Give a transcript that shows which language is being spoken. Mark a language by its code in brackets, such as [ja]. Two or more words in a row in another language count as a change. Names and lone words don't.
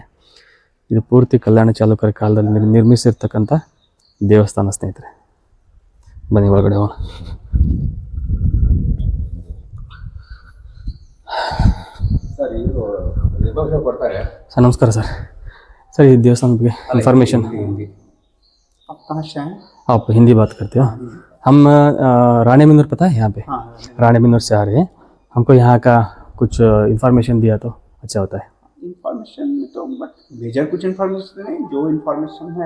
[kn] ಇದು ಪೂರ್ತಿ ಕಲ್ಯಾಣ ಚಾಲುಕ್ಯರ ಕಾಲದಲ್ಲಿ ನಿರ್ಮಿಸಿರ್ತಕ್ಕಂಥ ದೇವಸ್ಥಾನ ಸ್ನೇಹಿತರೆ. ಬನ್ನಿ ಒಳಗಡೆ ಹೋಗೋಣ. ಸರ್ ನಮಸ್ಕಾರ ಸರ್. [hi] सर ये देवस्थान के इन्फॉर्मेशन आप कहाँ से हैं? आप हिंदी बात करते हो? हम रानी बिन्नूर, पता है यहाँ पे? हाँ, रानी बिन्नूर से आ रहे हैं. हमको यहाँ का कुछ इन्फॉर्मेशन दिया तो अच्छा होता है. इन्फॉर्मेशन में तो [en] but major [hi] कुछ इन्फॉर्मेशन नहीं, जो इन्फॉर्मेशन है